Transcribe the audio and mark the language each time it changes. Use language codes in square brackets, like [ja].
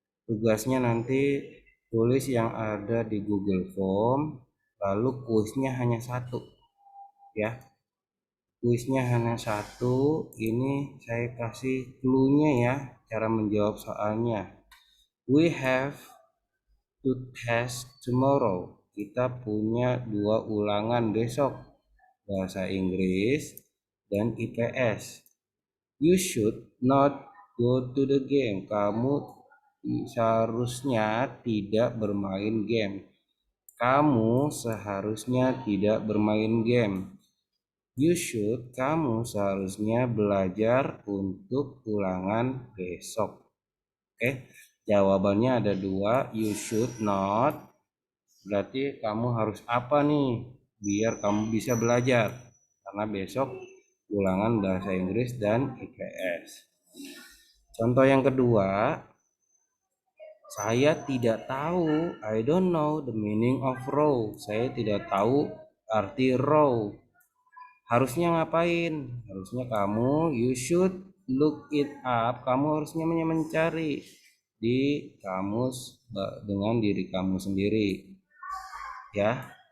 [id] Tugasnya nanti tulis yang ada di Google Form, lalu kuisnya hanya satu ya. Kuisnya hanya satu, ini saya kasih clue-nya ya, cara menjawab soalnya. [en] We have to test tomorrow. [id] Kita punya 2 ulangan besok, bahasa Inggris dan IPS. [en] You should not go to the game. [id] Kamu seharusnya tidak bermain game. Kamu seharusnya tidak bermain game. [en] You should, [id] kamu seharusnya belajar untuk ulangan besok. Oke, jawabannya ada 2. [en] You should not, [id] berarti kamu harus apa nih biar kamu bisa belajar, karena besok ulangan bahasa Inggris dan IPS. Contoh yang kedua, saya tidak tahu, [en] I don't know the meaning of row. [id] Saya tidak tahu arti row. Harusnya ngapain? Harusnya kamu, [en] you should look it up. [id] Kamu harusnya mencari di kamus dengan diri kamu sendiri. Ya.